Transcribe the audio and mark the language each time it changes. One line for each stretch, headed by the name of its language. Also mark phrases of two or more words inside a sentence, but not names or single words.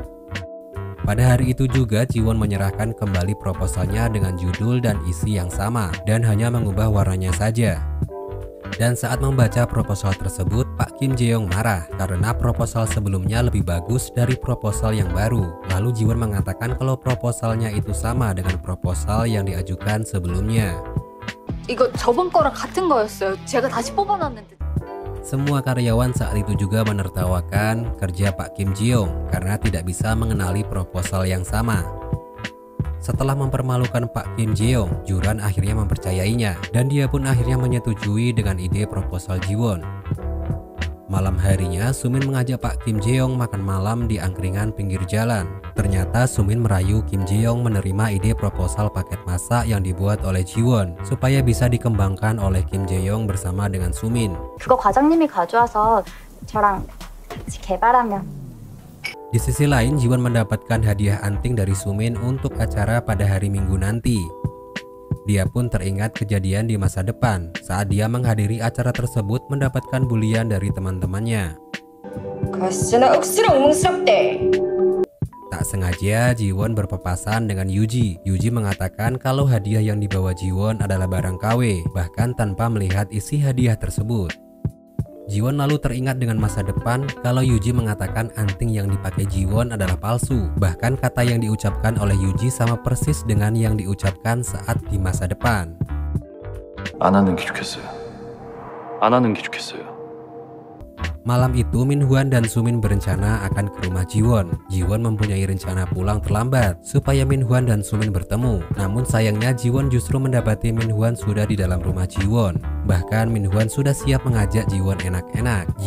Indonesian: Pada hari itu juga Jiwon menyerahkan kembali proposalnya dengan judul dan isi yang sama dan hanya mengubah warnanya saja. Dan saat membaca proposal tersebut, Pak Kim Jae-yong marah karena proposal sebelumnya lebih bagus dari proposal yang baru. Lalu Ji-won mengatakan kalau proposalnya itu sama dengan proposal yang diajukan sebelumnya.
Korean: 이거 저번 거랑 같은 거였어요. 제가 다시 뽑아놨는데.
Indonesian: Semua karyawan saat itu juga menertawakan kerja Pak Kim Ji-yong karena tidak bisa mengenali proposal yang sama. Setelah mempermalukan Pak Kim Ji-yong, Juran akhirnya mempercayainya dan dia pun akhirnya menyetujui dengan ide proposal Ji-won. Malam harinya, Sumin mengajak Pak Kim Ji-yong makan malam di angkringan pinggir jalan. Ternyata Sumin merayu Kim Ji-yong menerima ide proposal paket masak yang dibuat oleh Ji-won supaya bisa dikembangkan oleh Kim Ji-yong bersama dengan Sumin.
Korean: 그거 과장님이 가져와서 저랑 같이 개발하면.
Indonesian: Di sisi lain, Ji-won mendapatkan hadiah anting dari Sumin untuk acara pada hari Minggu nanti. Dia pun teringat kejadian di masa depan saat dia menghadiri acara tersebut mendapatkan bulian dari teman-temannya. Tak sengaja, Ji-won berpapasan dengan Yuji. Yuji mengatakan kalau hadiah yang dibawa Ji-won adalah barang KW, bahkan tanpa melihat isi hadiah tersebut. Ji-won lalu teringat dengan masa depan kalau Yuji mengatakan anting yang dipakai Ji-won adalah palsu. Bahkan kata yang diucapkan oleh Yuji sama persis dengan yang diucapkan saat di masa depan.
Korean: 안 하는 게 좋겠어요. 안 하는 게 좋겠어요.
Indonesian: Malam itu, Min-hwan dan Sumin berencana akan ke rumah Ji-won. Ji-won mempunyai rencana pulang terlambat supaya Min-hwan dan Sumin bertemu. Namun sayangnya Ji-won justru mendapati Min-hwan sudah di dalam rumah Ji-won. Bahkan Min-hwan sudah siap mengajak Ji-won enak-enak.